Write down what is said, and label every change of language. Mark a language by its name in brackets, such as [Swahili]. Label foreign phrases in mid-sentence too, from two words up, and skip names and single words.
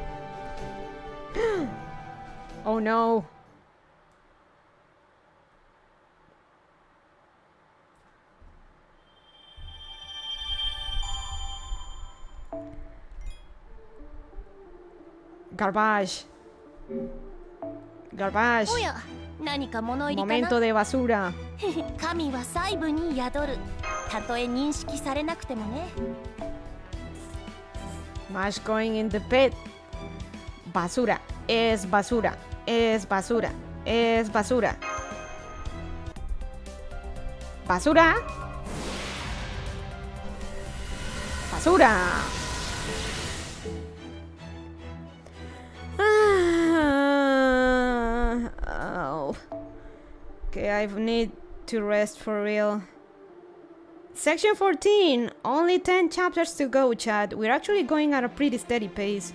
[English] Oh no. Garbage. Garbage. [Japanese] おや、何か物入りかな。 [Spanish] Momento de basura. [Japanese] 神は細部に宿る。たとえ認識されなくてもね。 [English] Mash going in the pit. [Spanish] Basura. Es basura. Es basura. Es basura. Basura. Basura. [English] Oh. Okay, I need to rest for real. Section 14. Only 10 chapters to go, Chad. We're actually going at a pretty steady pace.